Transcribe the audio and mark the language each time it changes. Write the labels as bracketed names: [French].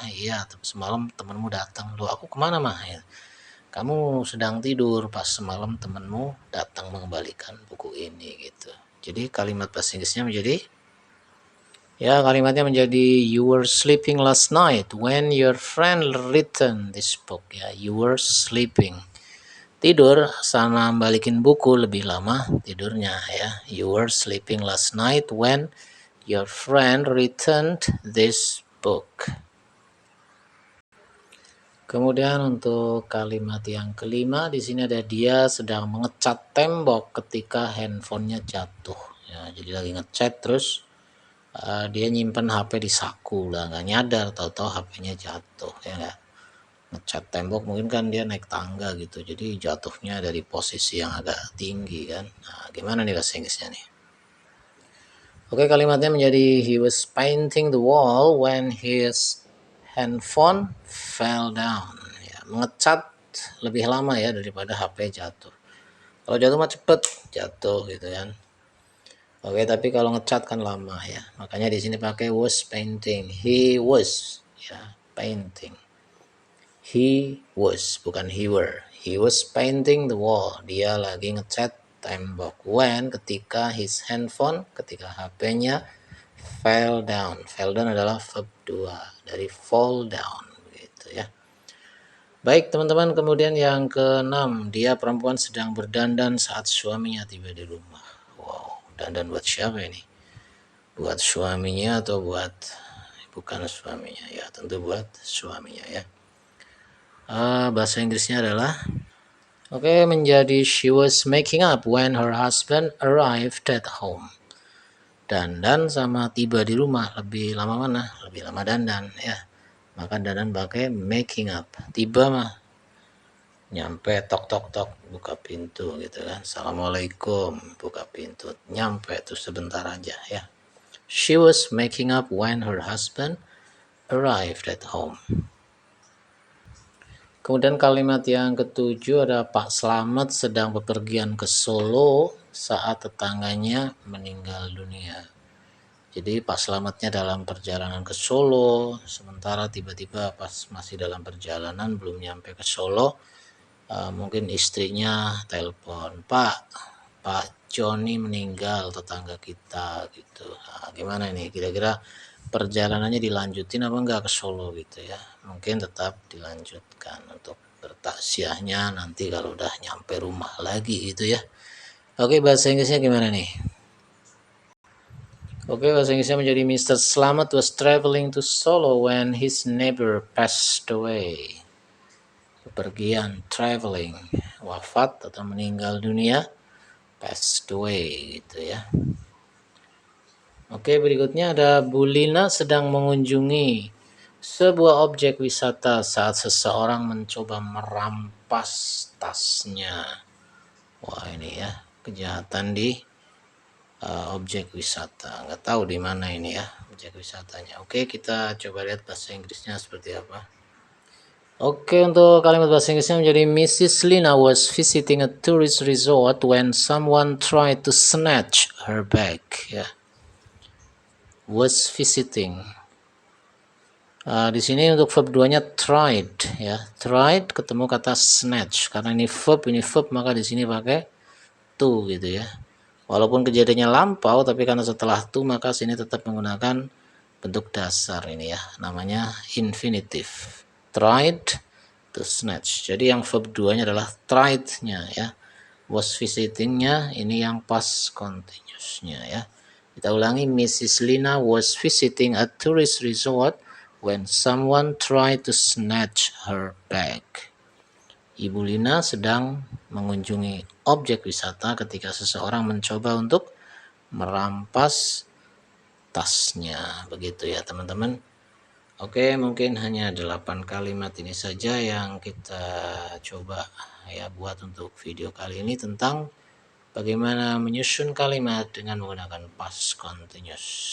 [Indonesian] Iya, semalam temanmu datang. Loh, aku kemana mah? Ya. Kamu sedang tidur pas semalam temanmu datang mengembalikan buku ini gitu. Jadi kalimat bahasa Inggrisnya menjadi kalimatnya menjadi [English] you were sleeping last night when your friend written this book ya. You were sleeping. [Indonesian] Tidur sama balikin buku lebih lama tidurnya ya. [English] You were sleeping last night when your friend returned this book. [Indonesian] Kemudian untuk kalimat yang kelima di sini ada dia sedang mengecat tembok ketika handphonenya jatuh. Ya, jadi lagi ngecat terus dia nyimpen HP di saku lah, nggak nyadar tahu-tahu HP-nya jatuh ya nggak. Ngecat tembok mungkin kan dia naik tangga gitu, jadi jatuhnya dari posisi yang agak tinggi kan. Nah, gimana nih bahasa Inggrisnya nih? Oke, kalimatnya menjadi [English] he was painting the wall when his handphone fell down. [Indonesian] Ya, mengecat lebih lama ya daripada HP jatuh. Kalau jatuh mah cepet jatuh gitu kan. Oke, tapi kalau ngecat kan lama ya. Makanya di sini pakai [English] was painting. He was [Indonesian] ya, painting. [English] He was [Indonesian] bukan [English] he were. He was painting the wall. [Indonesian] Dia lagi ngecat tembok. [English] When [Indonesian] ketika [English] his handphone, [Indonesian] ketika HP-nya [English] fell down. [Indonesian] Fell down adalah verb 2 dari fall down gitu ya. Baik teman-teman, kemudian yang keenam, dia perempuan sedang berdandan saat suaminya tiba di rumah. Wow, dandan buat siapa ini? Buat suaminya atau buat bukan suaminya? Ya, tentu buat suaminya ya. Bahasa Inggrisnya adalah menjadi [English] she was making up when her husband arrived at home. [Indonesian] Dandan sama tiba di rumah lebih lama mana? Lebih lama dandan ya. Maka dandan pakai making up. Tiba mah nyampe tok tok tok buka pintu gitu kan. Assalamualaikum, buka pintu. Nyampe tuh sebentar aja ya. [English] She was making up when her husband arrived at home. [Indonesian] Kemudian kalimat yang ketujuh ada Pak Slamet sedang bepergian ke Solo saat tetangganya meninggal dunia. Jadi Pak Slametnya dalam perjalanan ke Solo, sementara tiba-tiba pas masih dalam perjalanan belum nyampe ke Solo, mungkin istrinya telepon, Pak Joni meninggal, tetangga kita gitu. Nah, gimana ini? Kira-kira perjalanannya dilanjutin apa enggak ke Solo gitu ya? Mungkin tetap dilanjutkan untuk bertaksiahnya nanti kalau udah nyampe rumah lagi gitu ya. Oke, bahasa Inggrisnya gimana nih? Oke, bahasa Inggrisnya menjadi Mr. [English] Slamet was traveling to Solo when his neighbor passed away. [Indonesian] Kepergian, traveling, wafat atau meninggal dunia, [English] passed away [Indonesian] gitu ya. Oke, berikutnya ada Bu Lina sedang mengunjungi sebuah objek wisata saat seseorang mencoba merampas tasnya. Wah, ini ya, kejahatan di objek wisata. Nggak tahu di mana ini ya objek wisatanya. Oke, kita coba lihat bahasa Inggrisnya seperti apa. Oke, untuk kalimat bahasa Inggrisnya menjadi Mrs. [English] Lina was visiting a tourist resort when someone tried to snatch her bag. [Indonesian] Ya, [English] was visiting. [Indonesian] Di sini untuk verb 2-nya tried ya. Tried ketemu kata snatch. Karena ini verb maka di sini pakai to gitu ya. Walaupun kejadiannya lampau, tapi karena setelah to maka sini tetap menggunakan bentuk dasar ini ya, namanya infinitive. [English] Tried to snatch. [Indonesian] Jadi yang verb 2-nya adalah tried-nya ya. Was visiting-nya ini yang past continuous-nya ya. Kita ulangi, Mrs. [English] Lina was visiting a tourist resort when someone tried to snatch her bag. [Indonesian] Ibu Lina sedang mengunjungi objek wisata ketika seseorang mencoba untuk merampas tasnya. Begitu ya teman-teman. Oke, mungkin hanya 8 kalimat ini saja yang kita coba ya buat untuk video kali ini tentang bagaimana menyusun kalimat dengan menggunakan past continuous.